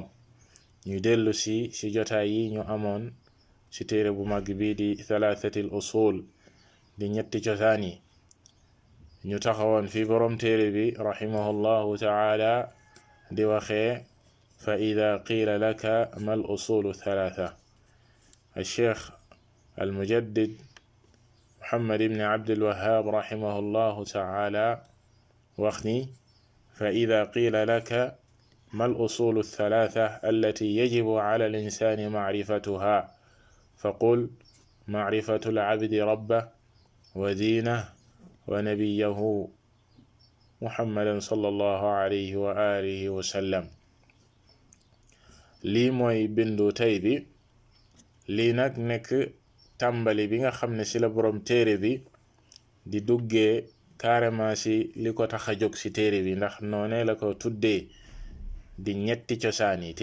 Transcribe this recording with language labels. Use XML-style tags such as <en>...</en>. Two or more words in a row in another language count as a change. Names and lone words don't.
<wo>ñu dellu si jotaay yi ñu amoon ci téere bu mag bi di</wo> <ar>ثلاثة الأصول</ar> <wo>di ñetti cosaan yi. ñu taxawoon fi borom téere bi</wo> <ar>رحمه الله تعالى</ar> <wo>di waxee fa</wo> <ar>إذا قيل لك ما الأصول الثلاثة. الشيخ المجدد محمد بن عبد الوهاب رحمه الله تعالى وخني فإذا قيل لك ما الأصول الثلاثة التي يجب على الإنسان معرفتها فقل معرفة العبد ربه ودينه ونبيه محمد صلى الله عليه وآله وسلم.</ar> <wo>lii mooy bindu tey bi. lii nag nekk tàmbali bi nga xam ne ci la boroom téere bi di duggee carrément ci li ko tax a jóg ci téere bi, ndax noone la ko tuddee di ñetti cosaan yi.</wo>